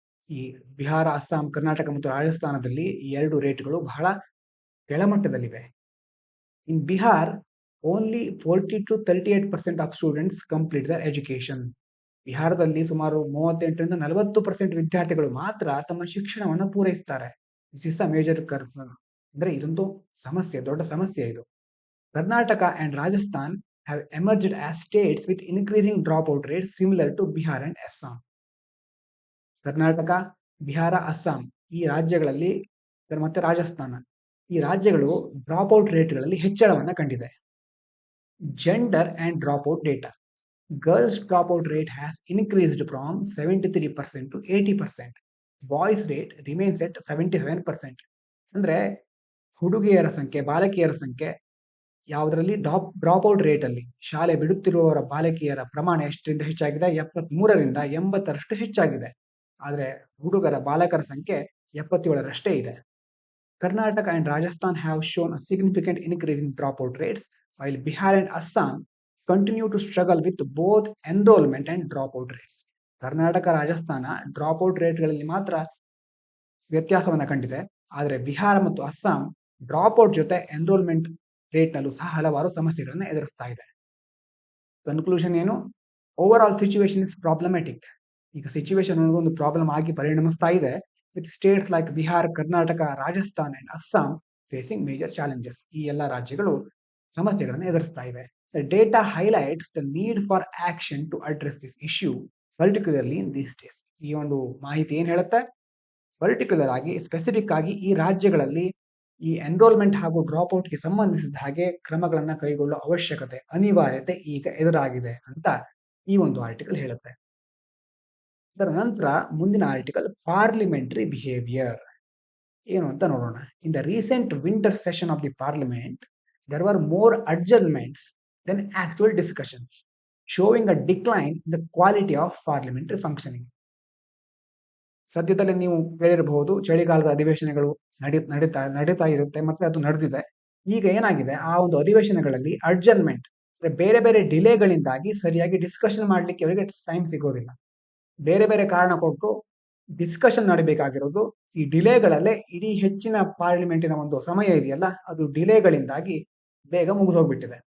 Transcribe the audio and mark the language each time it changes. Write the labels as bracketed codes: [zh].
[kn] ಈ ಬಿಹಾರ, ಅಸ್ಸಾಂ, ಕರ್ನಾಟಕ ಮತ್ತು ರಾಜಸ್ಥಾನದಲ್ಲಿ ಈ ಎರಡು ರೇಟ್ಗಳು ಬಹಳ ಕೆಳಮಟ್ಟದಲ್ಲಿವೆ. [en] In Bihar only 40 to 38% of students complete their education. [kn] ಬಿಹಾರದಲ್ಲಿ ಸುಮಾರು 38-40% ವಿದ್ಯಾರ್ಥಿಗಳು ಮಾತ್ರ ತಮ್ಮ ಶಿಕ್ಷಣವನ್ನು ಪೂರೈಸುತ್ತಾರೆ. [en] This is a major concern. [kn] ಅಂದ್ರೆ ಇದೊಂದು ಸಮಸ್ಯೆ, ದೊಡ್ಡ ಸಮಸ್ಯೆ ಇದು. [en] Karnataka and Rajasthan have emerged as states with increasing dropout rates similar to Bihar and Assam. [kn] Karnataka, Bihar, Assam ಈ ರಾಜ್ಯಗಳಲ್ಲಿ ಮತ್ತೆ ರಾಜಸ್ಥಾನ ಈ ರಾಜ್ಯಗಳು ಡ್ರಾಪ್ಔಟ್ ರೇಟ್ಗಳಲ್ಲಿ ಹೆಚ್ಚಳವನ್ನ ಕಂಡಿದೆ. [en] Gender and dropout data. Girls dropout rate has increased from 73% to 80%. Boys rate remains at 77%. [kn] ಅಂದ್ರೆ ಹುಡುಗಿಯರ ಸಂಖ್ಯೆ, ಬಾಲಕಿಯರ ಸಂಖ್ಯೆ ಯಾವುದರಲ್ಲಿ ಡ್ರಾಪ್ಔಟ್ ರೇಟ್ ಅಲ್ಲಿ ಶಾಲೆ ಬಿಡುತ್ತಿರುವವರ ಬಾಲಕಿಯರ ಪ್ರಮಾಣ ಎಷ್ಟರಿಂದ ಹೆಚ್ಚಾಗಿದೆ? 73ರಿಂದ 80ರಷ್ಟು ಹೆಚ್ಚಾಗಿದೆ. ಆದ್ರೆ ಬಾಲಕರ ಸಂಖ್ಯೆ 77ರಷ್ಟೇ ಇದೆ. [en] Karnataka and Rajasthan have shown a significant increase in dropout rates, while Bihar and Assam continue to struggle with both enrollment and dropout rates. [kn] Karnataka, Rajasthan dropout ರೇಟ್ಗಳಲ್ಲಿ ಮಾತ್ರ ವ್ಯತ್ಯಾಸವನ್ನ ಕಂಡಿದೆ. ಆದರೆ ಬಿಹಾರ ಮತ್ತು ಅಸ್ಸಾಂ ಡ್ರಾಪ್ಔಟ್ ಜೊತೆ ಎನ್ರೋಲ್ಮೆಂಟ್ ರೇಟ್ನಲ್ಲೂ ಸಹ ಹಲವಾರು ಸಮಸ್ಯೆಗಳನ್ನು ಎದುರಿಸ್ತಾ ಇದೆ. ಕನ್ಕ್ಲೂಷನ್ ಏನು? [en] Overall situation is problematic. [kn] ಈಗ ಸಿಚುವೇಶನ್ ಒಂದು ಪ್ರಾಬ್ಲಮ್ ಆಗಿ ಪರಿಣಮಿಸ್ತಾ ಇದೆ. [en] With states like Bihar, Karnataka, Rajasthan and Assam facing major challenges. [kn] ಈ ಎಲ್ಲ ರಾಜ್ಯಗಳು ಸಮಸ್ಯೆಗಳನ್ನು ಎದುರಿಸ್ತಾ ಇವೆ. [en] The data highlights the need for action to address this issue, particularly in these days. [kn] ಈ ಒಂದು ಮಾಹಿತಿ ಏನ್ ಹೇಳುತ್ತೆ? ಪರ್ಟಿಕ್ಯುಲರ್ ಆಗಿ, ಸ್ಪೆಸಿಫಿಕ್ ಆಗಿ ಈ ರಾಜ್ಯಗಳಲ್ಲಿ ಈ ಎನ್ರೋಲ್ಮೆಂಟ್ ಹಾಗೂ ಡ್ರಾಪ್ಔಟ್ಗೆ ಸಂಬಂಧಿಸಿದ ಹಾಗೆ ಕ್ರಮಗಳನ್ನ ಕೈಗೊಳ್ಳುವ ಅವಶ್ಯಕತೆ, ಅನಿವಾರ್ಯತೆ ಈಗ ಎದುರಾಗಿದೆ ಅಂತ ಈ ಒಂದು ಆರ್ಟಿಕಲ್ ಹೇಳುತ್ತೆ. ಅದರ ನಂತರ ಮುಂದಿನ ಆರ್ಟಿಕಲ್ ಪಾರ್ಲಿಮೆಂಟರಿ ಬಿಹೇವಿಯರ್ ಏನು ಅಂತ ನೋಡೋಣ. [en] In the recent winter session of the parliament there were more adjournments than actual discussions, showing a decline in the quality of parliamentary functioning. [kn] ಸದ್ಯದಲ್ಲೇ ನೀವು ಕೇಳಿರಬಹುದು, ಚಳಿಗಾಲದ ಅಧಿವೇಶನಗಳು ನಡೀತಾ ಇರುತ್ತೆ, ಮತ್ತೆ ಅದು ನಡೆದಿದೆ. ಈಗ ಏನಾಗಿದೆ, ಆ ಒಂದು ಅಧಿವೇಶನಗಳಲ್ಲಿ ಅಡ್ಜರ್ನ್ಮೆಂಟ್, ಬೇರೆ ಬೇರೆ ಡಿಲೇಗಳಿಂದಾಗಿ ಸರಿಯಾಗಿ ಡಿಸ್ಕಷನ್ ಮಾಡ್ಲಿಕ್ಕೆ ಅವರಿಗೆ ಟೈಮ್ ಸಿಗೋದಿಲ್ಲ. ಬೇರೆ ಬೇರೆ ಕಾರಣ ಕೊಟ್ಟು ಡಿಸ್ಕಷನ್ ನಡೀಬೇಕಾಗಿರೋದು ಈ ಡಿಲೇಗಳಲ್ಲೇ ಇಡೀ ಹೆಚ್ಚಿನ ಪಾರ್ಲಿಮೆಂಟಿನ ಒಂದು ಸಮಯ ಇದೆಯಲ್ಲ, ಅದು ಡಿಲೇಗಳಿಂದಾಗಿ ಬೇಗ ಮುಗಿದೋಗ್ಬಿಟ್ಟಿದೆ.